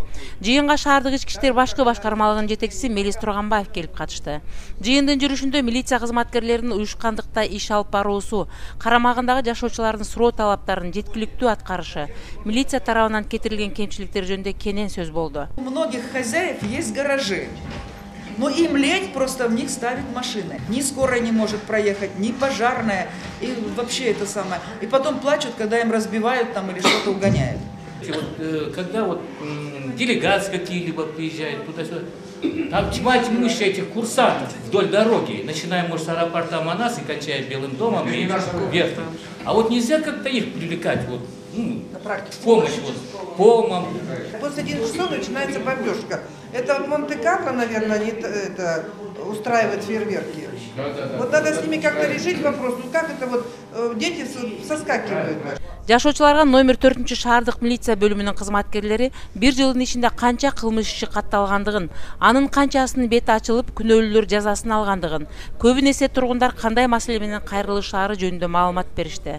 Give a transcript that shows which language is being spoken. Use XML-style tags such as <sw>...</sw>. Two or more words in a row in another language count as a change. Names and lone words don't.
<ky>Жыйынга шаардык ички иштер башкы башкармалыгынын жетекчиси Мелис Турганбаев келип катышты. Жыйындын жүрүшүндө милиция кызматкерлеринин уюшкандыкта иш алып баруусу, карамагындагы жашоочулардын суроо талаптарын жеткиликтүү аткарышы, милиция тарабынан кетирилген кемчиликтер жөнүндө кенен сөз болду.</ky> <ru>Хозяев есть гаражи, но им лень просто в них ставить машины. Ни скорая не может проехать, ни пожарная, и вообще это самое. И потом плачут, когда им разбивают там или что-то угоняют. Когда делегации какие-либо приезжают туда-сюда, там тьма-тьмущая этих курсантов вдоль дороги, начиная, может, с аэропорта Манас и кончая Белым домом и вверх. А вот нельзя как-то их привлекать в помощь помом. После 11 часов начинается бомбежка. Это Монте-Карло, наверное, это устраивает фейерверки. Вот надо с ними как-то решить вопрос. Ну как это дети соскакивают.</ru> <ky>Жашоочуларга номер 4-шаардык милиция бөлүмүнүн кызматкерлери бир жылдын ичинде канча кылмыш иши катталгандыгын, анын канчасынын бети ачылып, күнөөлүүлөр жазасын алгандыгын, көбүн эсе тургундар кандай маселе менен кайрылышаары жөнүндө маалымат беришти.</ky>